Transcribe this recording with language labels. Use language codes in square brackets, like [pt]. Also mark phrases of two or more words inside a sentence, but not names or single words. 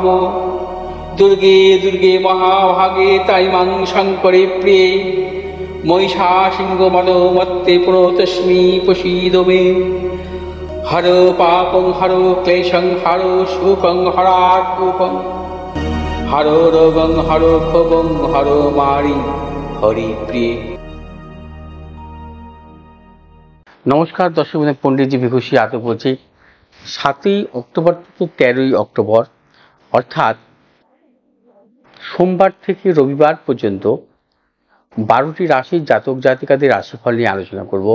[sa] दुर्गे दुर्गे महाभागे ताइमां शङ्करे प्रिये महिषासिंहमदोमत्ते प्रणतोऽस्मि प्रसीद मे। हरो पापं हरो क्लेशं हरो शोकं हरात्मकं हरो रोगं हरो क्षोभं हरो मारि हरिप्रिये। [bn] নমস্কার দর্শক বন্ধু, পণ্ডিতজি ভিখুশী আদব বলছি। 7ই অক্টোবর থেকে 13ই অক্টোবর অর্থাৎ সোমবার থেকে রবিবার পর্যন্ত 12টি রাশির জাতক জাতিকাদের রাশিফল নিয়ে আলোচনা করব।